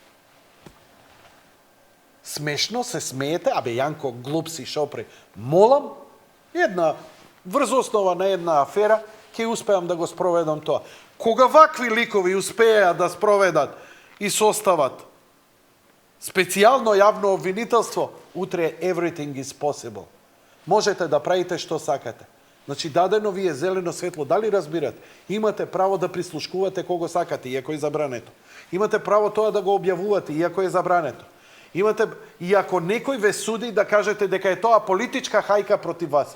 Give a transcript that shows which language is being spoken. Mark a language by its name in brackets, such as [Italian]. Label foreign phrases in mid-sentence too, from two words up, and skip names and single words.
[Macedonian] Смешно се смеете, абе Јанко глуп си шопре. Молам, врз основа на една афера, ќе успеам да го спроведам тоа. Кога вакви ликови успеа да спроведат и состават специјално јавно обвинителство, утре [English] everything is possible. [Macedonian] Можете да правите што сакате. Значи, дадено ви е зелено светло. Дали разбирате? Имате право да прислушкувате кого сакате, иако е забрането. Имате право тоа да го објавувате, иако е забрането. И ако некој ве суди, да кажете дека е тоа политичка хајка против вас.